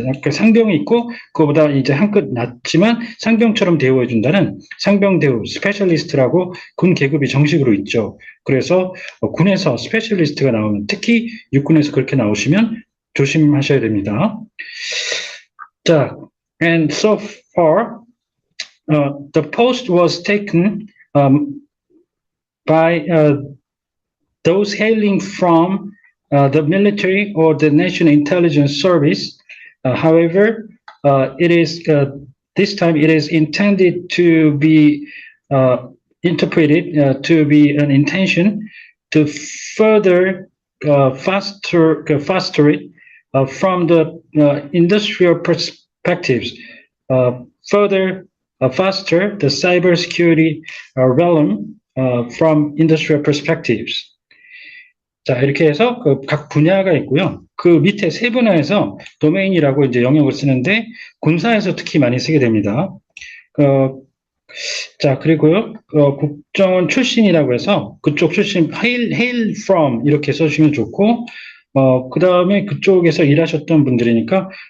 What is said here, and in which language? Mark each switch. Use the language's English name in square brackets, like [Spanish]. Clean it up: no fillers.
[Korean] 그러니까 상병이 있고 그거보다 이제 한 끗 낮지만 상병처럼 대우해 준다는 상병 대우 스페셜리스트라고 군 계급이 정식으로 있죠. 그래서 군에서 스페셜리스트가 나오면 특히 육군에서 그렇게 나오시면 조심하셔야 됩니다. [English] 자, and so far, the post was taken by those hailing from the military or the National Intelligence Service. However, it is this time it is intended to be interpreted to be an intention to further foster it from the industrial perspectives, further foster the cybersecurity realm from industrial perspectives. [Korean] 자, 이렇게 해서 각 분야가 있고요. 그 밑에 세 분야에서 도메인이라고 이제 영역을 쓰는데 군사에서 특히 많이 쓰게 됩니다. 자, 그리고요, 국정원 출신이라고 해서 그쪽 출신, hail from 이렇게 써주시면 좋고, 그 다음에 그쪽에서 일하셨던 분들이니까